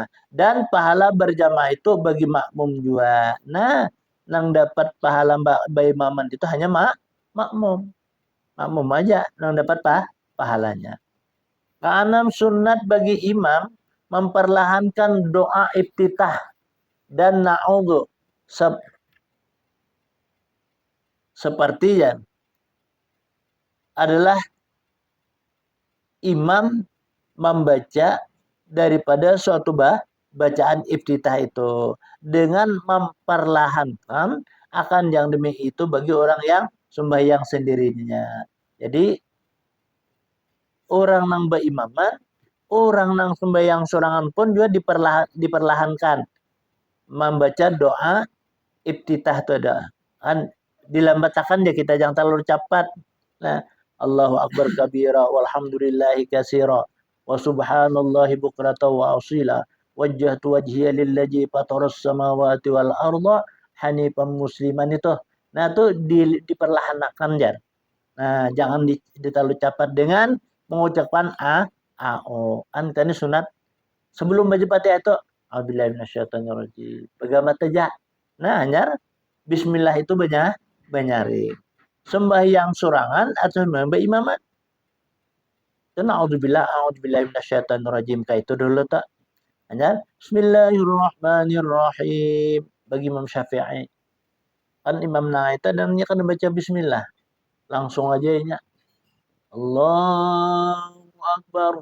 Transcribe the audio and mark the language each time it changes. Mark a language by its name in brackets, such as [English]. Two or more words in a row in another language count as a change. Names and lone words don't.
[Indonesian] Dan pahala berjamaah itu bagi makmum juga. [Banjar] Nah, nang dapat pahala berimaman itu hanya makmum. Makmum aja nang dapat pahalanya. [Indonesian] Keenam, sunat bagi imam memperlahankan doa iftitah dan na'udhu seperti yang adalah imam membaca daripada suatu bacaan iftitah itu dengan memperlahankan akan yang demi itu bagi orang yang sembahyang sendirinya. [Banjar] Jadi orang nang berimaman, orang nang sembahyang sorangan pun juga diperlahankan membaca doa iftitah itu ada. [Indonesian] Kan dilambatakan ya kita jangan terlalu cepat. Nah, [Arabic] الله أكبر كبيرا والحمد لله كثيرا وسبحان الله بكرة وأصيلا وجهت وجهي للذي فطر السماوات والأرض حنيفا مسلما itu. [Indonesian] Nah, itu diperlahankan ya. Nah, jangan terlalu cepat dengan mengucapkan a o. Kan tadi sunat sebelum baca Fatihah itu [Arabic] أعوذ بالله من الشيطان الرجيم. [Indonesian] Pegang aja. Nah, hanya bismillah itu banyarin. Sembahyang surangan atau sembahyang imamat. [Arabic] أعوذ بالله من الشيطان الرجيم. [Indonesian] Kayak itu dulu tak. Hanya bismillahirrahmanirrahim. Bagi Imam Syafi'i. Kan Imam Nawawi dan dia kan baca bismillah. Langsung aja ya. [Arabic] الله أكبر.